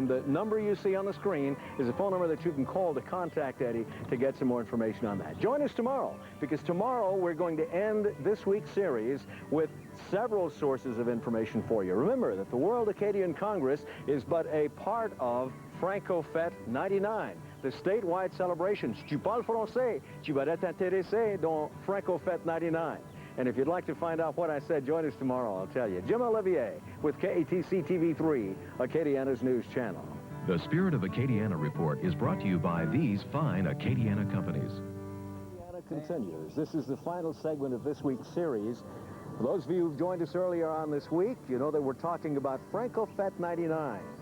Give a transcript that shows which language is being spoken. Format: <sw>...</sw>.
<en>And the number you see on the screen is a phone number that you can call to contact Eddie to get some more information on that. Join us tomorrow, because tomorrow we're going to end this week's series with several sources of information for you. Remember that the World Acadian Congress is but a part of Franco Fete 99, the statewide celebrations.</en> <fr>Tu parles français, tu vas être intéressé dans Franco Fete 99.</fr> <en>And if you'd like to find out what I said, join us tomorrow, I'll tell you. Jim Olivier with KATC TV3, Acadiana's news channel. The Spirit of Acadiana report is brought to you by these fine Acadiana companies. Acadiana continues. This is the final segment of this week's series. For those of you who've joined us earlier on this week, you know that we're talking about Franco Fete 99.</en>